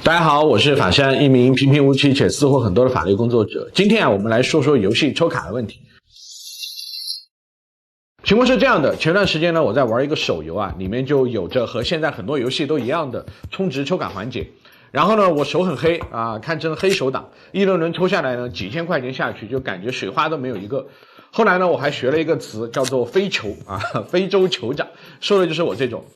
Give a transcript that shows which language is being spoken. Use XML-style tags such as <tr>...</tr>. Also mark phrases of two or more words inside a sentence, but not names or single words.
<zh>大家好，我是法山，一名平平无奇且私货很多的法律工作者。今天我们来说说游戏抽卡的问题。情況是這樣的，前段時間呢，我在玩一個手遊裡面就有着和現在很多遊戲都一樣的充值抽卡環節。然後呢，我手很黑堪稱黑手黨，一輪抽下來呢，幾千塊錢下去就感覺水花都沒有一個。後來呢，我還學了一個詞叫做非酋非洲酋長，說的就是我這種。</zh>